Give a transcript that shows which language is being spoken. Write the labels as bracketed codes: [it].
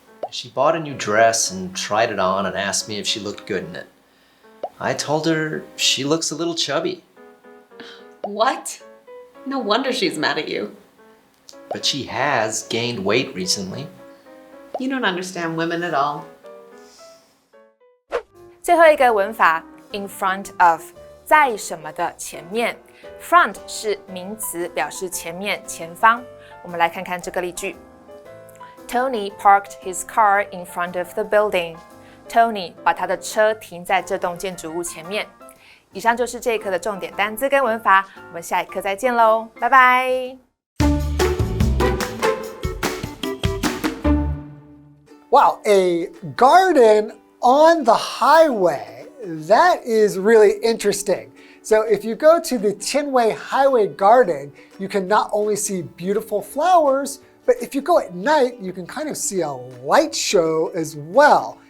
[en] She bought a new dress and tried it on and asked me if she looked good in it. I told her she looks a little chubby. What? No wonder she's mad at you. But she has gained weight recently. You don't understand women at all. [zh] 最后一个文法 in front of 在什么的前面 Front 是名词，表示前面、前方。我们来看看这个例句。 [en] Tony parked his car in front of the building. [zh] Tony 把他的车停在这栋建筑物前面。以上就是这一课的重点单字跟文法，我们下一课再见喽，拜拜。 [en] Wow, a garden on the highway. That is really interesting. So if you go to the Tianwei Highway Garden, you can not only see beautiful flowers, but if you go at night, you can kind of see a light show as well.